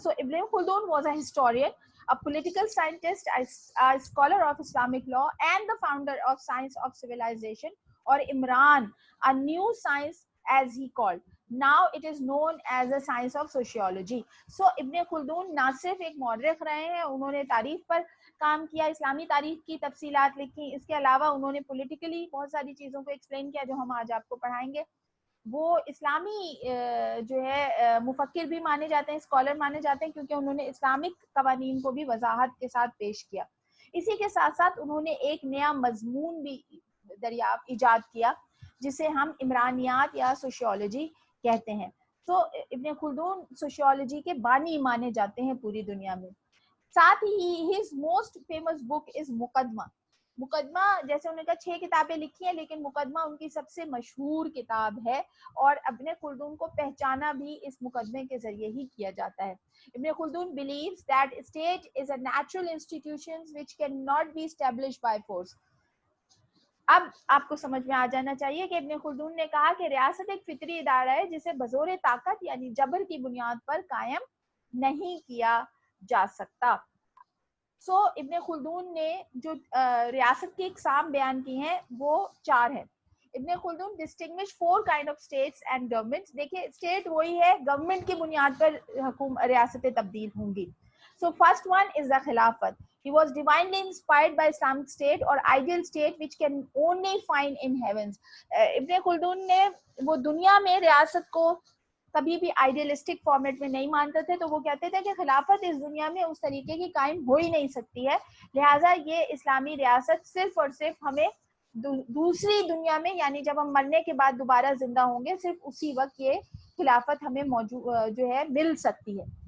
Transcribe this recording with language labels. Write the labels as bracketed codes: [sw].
[en] Ibn Khaldun was a historian, a political scientist, a scholar of Islamic law, and the founder of Science of Civilization, or Imran, a new science as he called. Now it is known as the science of sociology. [ur] So ابن خلدون نہ صرف ایک مورخ رہے ہیں, انہوں نے تاریخ پر کام کیا, اسلامی تاریخ کی تفصیلات لکھی, اس کے علاوہ انہوں نے پولیٹیکلی بہت ساری چیزوں کو ایکسپلین کیا جو ہم آج آپ کو پڑھائیں گے. وہ اسلامی جو ہے مفکر بھی مانے جاتے ہیں, اسکالر مانے جاتے ہیں, کیونکہ انہوں نے اسلامک قوانین کو بھی وضاحت کے ساتھ پیش کیا. اسی کے ساتھ ساتھ انہوں نے ایک نیا مضمون بھی ایجاد کیا جسے ہم عمرانیات یا سوشیولوجی کہتے ہیں. تو ابن خلدون سوشیولوجی کے بانی مانے جاتے ہیں پوری دنیا میں. ساتھ ہی [en] his most famous book is [ur] مقدمہ جیسے انہوں نے کہا 6 کتابیں لکھی ہیں, لیکن مقدمہ ان کی سب سے مشہور کتاب ہے, اور ابن خلدون کو پہچانا بھی اس مقدمے کے ذریعے ہی کیا جاتا ہے. [en] Ibn Khaldun believes that state is a natural institution which cannot be established by force. [ur] اب آپ کو سمجھ میں آ جانا چاہیے کہ ابن خلدون نے کہا کہ ریاست ایک فطری ادارہ ہے جسے بزور طاقت یعنی جبر کی بنیاد پر قائم نہیں کیا جا سکتا. ابن خلدون نے جو ریاست کی اقسام بیان کی ہیں وہ 4 ہیں. [en] Ibn Khaldun distinguish 4 kind of states and governments. [ur] دیکھیے اسٹیٹ وہی ہے, گورنمنٹ کی بنیاد پر ریاستیں تبدیل ہوں گی. [en] First one is the Khilafat. He was divinely inspired by Islamic state or ideal state which can only find in heavens. [ur] ابن خلدون نے وہ دنیا میں ریاست کو کبھی بھی آئیڈیلسٹک فارمیٹ میں نہیں مانتے تھے, تو وہ کہتے تھے کہ خلافت اس دنیا میں اس طریقے کی قائم ہو ہی نہیں سکتی ہے, لہٰذا یہ اسلامی ریاست صرف اور صرف ہمیں دوسری دنیا میں یعنی جب ہم مرنے کے بعد دوبارہ زندہ ہوں گے صرف اسی وقت یہ خلافت ہمیں موجود جو ہے مل سکتی ہے.